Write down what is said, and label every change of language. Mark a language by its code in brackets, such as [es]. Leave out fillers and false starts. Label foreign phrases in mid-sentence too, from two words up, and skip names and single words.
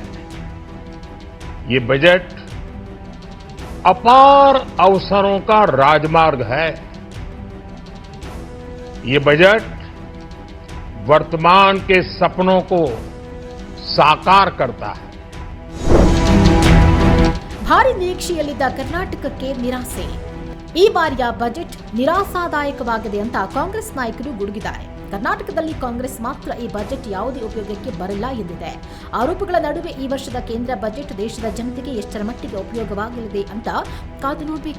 [hi] ये बजट अपार अवसरों का राजमार्ग है. ये बजट वर्तमान के सपनों को साकार करता है. [kn] ಭಾರಿ ನಿರೀಕ್ಷೆಯಲ್ಲಿದ್ದ ಕರ್ನಾಟಕಕ್ಕೆ ನಿರಾಸೆ. ಈ ಬಾರಿಯ ಬಜೆಟ್ ನಿರಾಸಾದಾಯಕವಾಗಿದೆ ಅಂತ ಕಾಂಗ್ರೆಸ್ ನಾಯಕರು ಗುಡುಗಿದ್ದಾರೆ. ಕರ್ನಾಟಕದಲ್ಲಿ ಕಾಂಗ್ರೆಸ್ ಮಾತ್ರ ಈ ಬಜೆಟ್ ಯಾವುದೇ ಉಪಯೋಗಕ್ಕೆ ಬರಲ್ಲ ಎಂದಿದೆ. ಆರೋಪಗಳ ನಡುವೆ ಈ ವರ್ಷದ ಕೇಂದ್ರ ಬಜೆಟ್ ದೇಶದ ಜನತೆಗೆ ಎಷ್ಟರ ಮಟ್ಟಿಗೆ ಉಪಯೋಗವಾಗಲಿದೆ ಅಂತ ಕಾದು ನೋಡಬೇಕಿದೆ.